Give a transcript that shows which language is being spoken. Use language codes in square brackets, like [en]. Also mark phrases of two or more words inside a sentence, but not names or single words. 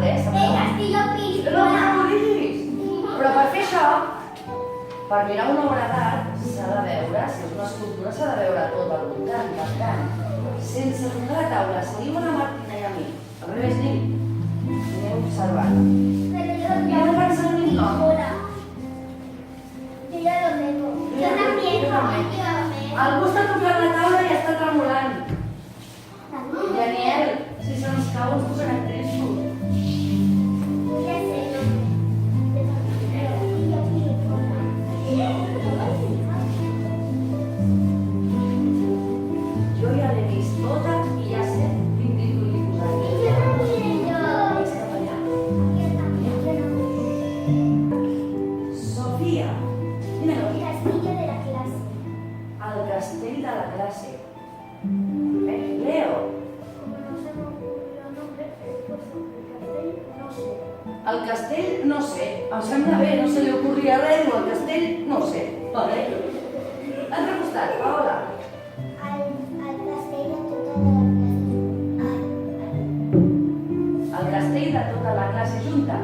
[es] El Castillo Piscola. [ca] No ho diguis! Però per fer això, per mirar una obra d'art, s'ha de veure, si és una escultura, s'ha de veure tot al voltant. Per tant, sense tocar la taula, seguim a la Martina i a mi. Al revés, aneu observant. [es] Pero yo [ca] pensar en mi nom. [es] Yo ya lo tengo. Yo también, [ca] Jo també. [es] yo también. [ca] Algú està tocant la taula i està tremolant. Daniel, si se'ns cau ens posarem tristos. [es] Ya sé, no. Castillo Piscola. [ca] Jo ja l'he vist tota i ja sé quin títol li posaré. [es] Yo también, yo. [ca] És cap allà. [es] Yo también, yo [ca] Sofia, quina no. noia? [es] Castillo de la clase. [ca] El castell de la classe. Leo, [es] Como no se me ocurrió nombre, pues el castillo, no sé. [ca] el castell no sé. Em sembla bé, no se li ocorria res, diu el castell no sé. Vale. Altre costat, Paola. Al castell de tota la clase. El castell de tota la classe junta.